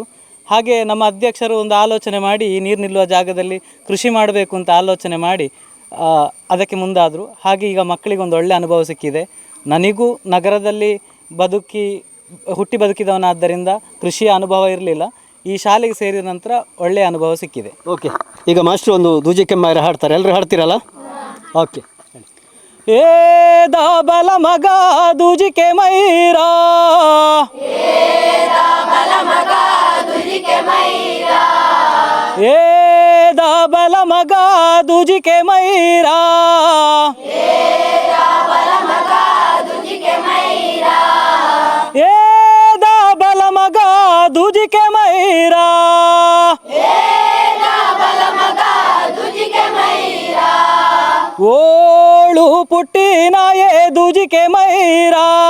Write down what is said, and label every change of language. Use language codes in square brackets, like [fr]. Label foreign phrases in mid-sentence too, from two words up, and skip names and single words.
[kn] ಹಾಗೆ ನಮ್ಮ ಅಧ್ಯಕ್ಷರು ಒಂದು ಆಲೋಚನೆ ಮಾಡಿ ಈ ನೀರು ನಿಲ್ಲುವ ಜಾಗದಲ್ಲಿ ಕೃಷಿ ಮಾಡಬೇಕು ಅಂತ ಆಲೋಚನೆ ಮಾಡಿ ಅದಕ್ಕೆ ಮುಂದಾದರು. ಹಾಗೆ ಈಗ ಮಕ್ಕಳಿಗೆ ಒಂದು ಒಳ್ಳೆಯ ಅನುಭವ ಸಿಕ್ಕಿದೆ. ನನಗೂ ನಗರದಲ್ಲಿ ಹುಟ್ಟಿ ಬದುಕಿದವನಾದ್ದರಿಂದ ಕೃಷಿಯ ಅನುಭವ ಇರಲಿಲ್ಲ. ಈ ಶಾಲೆಗೆ ಸೇರಿದ ನಂತರ ಒಳ್ಳೆಯ ಅನುಭವ ಸಿಕ್ಕಿದೆ. ಓಕೆ, ಈಗ ಮಾಸ್ಟ್ರು ಒಂದು ದೂಜಿ ಕೆಮ್ಮಾಯಿರ ಹಾಡ್ತಾರೆ, ಎಲ್ಲರೂ ಹಾಡ್ತೀರಲ್ಲ? ಓಕೆ. [tcy] ಏ ದಾಬಲ ಮಗ ದೂಜಿ ಕೆಮೈರಾ, ಏ ದಾಬಲ ಮಗ ದೂಜಿ ಕೆಮೈರಾ, ಏ ದಾಬಲ ಮಗ ದೂಜಿ ಕೆಮೈರಾ, ಓಳು ಪುಟ್ಟಿನ ಏ ದೂಜಿ ಕೆಮೈರಾ,